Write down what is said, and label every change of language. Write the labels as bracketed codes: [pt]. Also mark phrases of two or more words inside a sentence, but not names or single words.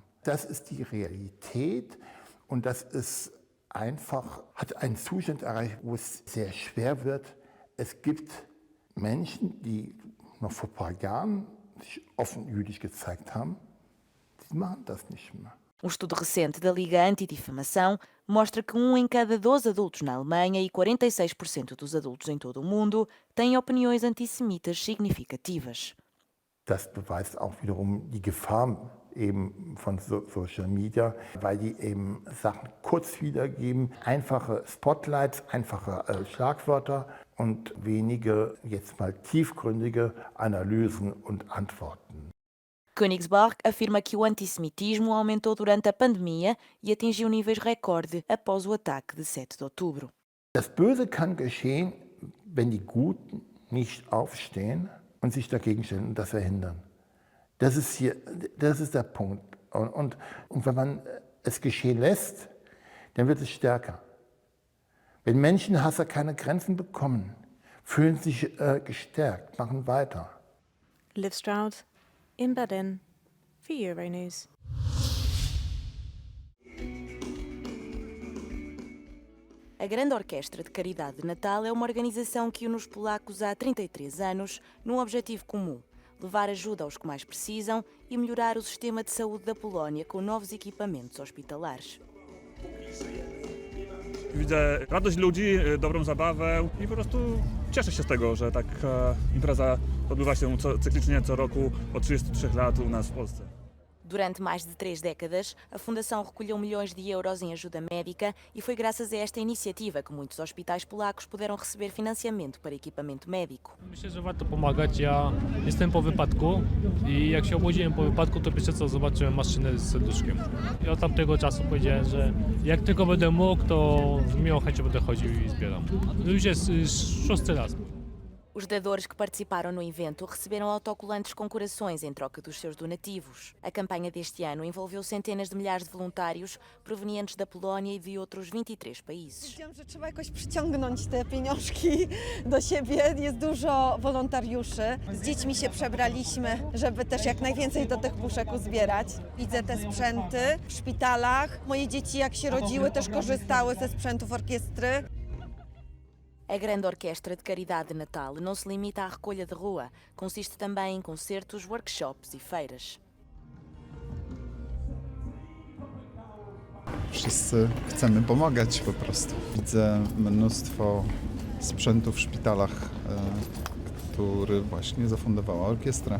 [de] Das ist die Realität und das ist einfach, hat einen Zustand erreicht, wo es sehr schwer wird. Es gibt Menschen, die noch vor ein paar Jahren sich offen jüdisch gezeigt haben, die machen das nicht mehr. [pt] Estudo recente da Liga Antidifamação mostra que 1 em cada 12 adultos na Alemanha e 46% dos adultos em todo o mundo têm opiniões antissemitas significativas. [de] Das beweist auch wiederum die Gefahr eben von [en] Social Media, [de] weil die eben Sachen kurz wiedergeben, einfache Spotlights, einfache Schlagwörter und wenige jetzt mal tiefgründige Analysen und Antworten. [pt] Königsberg afirma que o antissemitismo aumentou durante a pandemia e atingiu níveis recorde após o ataque de 7 de outubro. [de] Das Böse kann geschehen, wenn die Guten nicht aufstehen und sich dagegen stellen und das verhindern. Das ist der Punkt. Und wenn man es geschehen lässt, dann wird es stärker. Wenn Menschenhasser keine Grenzen bekommen, fühlen sich gestärkt, machen weiter. Liv Stroud in Berlin für Euronews. [pt] A Grande Orquestra de Caridade de Natal é uma organização que une os polacos há 33 anos num objetivo comum: levar ajuda aos que mais precisam e melhorar o sistema de saúde da Polónia com novos equipamentos hospitalares. [pl] Widzę radość ludzi, dobrą zabawę i po prostu cieszę się z tego, że taka impreza odbywa się cyklicznie co roku od 33 lat u nas w Polsce. [pt] Durante mais de 3 décadas, a Fundação recolheu milhões de euros em ajuda médica e foi graças a esta iniciativa que muitos hospitais polacos puderam receber financiamento para equipamento médico. [pl] Myślę, że warto pomagać. Ja jestem po wypadku i jak się obudziłem po wypadku, to pierwsze co zobaczyłem maszynę z serduszkiem. I od tamtego czasu powiedziałem, że jak tylko będę mógł, to z miłą chęcią będę chodził i zbieram. Już jest 6. raz. [pt] Os dadores que participaram no evento receberam autocolantes com corações em troca dos seus donativos. A campanha deste ano envolveu centenas de milhares de voluntários provenientes da Polónia e de outros 23 países. [pl] Wiedziałam, że trzeba jakoś przyciągnąć te pieniążki do siebie. Jest dużo wolontariuszy. Z dziećmi się przebraliśmy, żeby też jak najwięcej do tych puszek uzbierać. Widzę te sprzęty w szpitalach. Moje dzieci jak się rodziły też korzystały ze sprzętów orkiestry. [pt] A grande orquestra de caridade de Natal não se limita à recolha de rua, consiste também em concertos, workshops e feiras. [pl] Wszyscy chcemy pomagać po prostu. Widzę mnóstwo sprzętu w szpitalach, który właśnie zafundowała orkiestra.